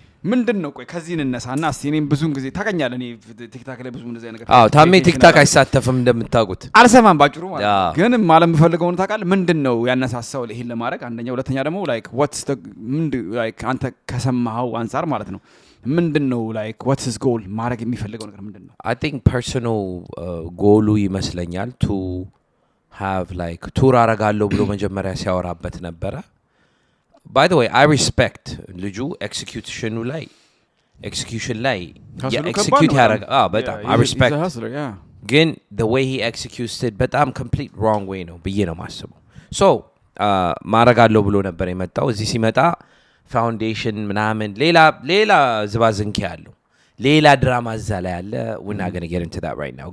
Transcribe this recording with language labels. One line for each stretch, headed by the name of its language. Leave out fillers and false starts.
Amharic: ምንድነው ቆይ ከዚህ እንነሳና እስቲ እኔም ብዙን ጊዜ ታገኛለህ። እኔ ቲክታክ ላይ ብዙ እንደዚህ ነገር ታሜ ቲክታክ አይሳተፍም እንደምታውቁት። አልሰማም ባጭሩ ማለት ግን ማለት የምፈልገው ነው ታውቃለህ። ምንድነው ያነሳሳው ይሄን ለማድረግ? አንደኛ፣ ሁለተኛ ደግሞ like what's the like አንተ ከሰማኸው አንፃር ማለት ነው ምንድነው
English: like what's his goal
Amharic: ማድረግ የሚፈልገው ነገር ምንድነው?
English: I think personal ጎሉ ይመስለኛል to have like
Amharic: ቱር አረጋለሁ ብሎ መጀመሪያ ሲያወራበት ነበረ።
English: By the way, I respect ልጁ execution ላይ execute ያረጋ በጣም I respect.
Amharic: ግን
English: the way he executes it
Amharic: በጣም
English: complete wrong way
Amharic: ነው ብዬ ነው ማስበው። so ማረጋለሁ ብሎ ነበር የመጣው። እዚህ ሲመጣ ፋውንዴሽን ምናምን ሌላ ዝባዝንኪ ያለው ሌላ ድራማ እዛ ላይ ያለ
English: we're not going to get into that right now.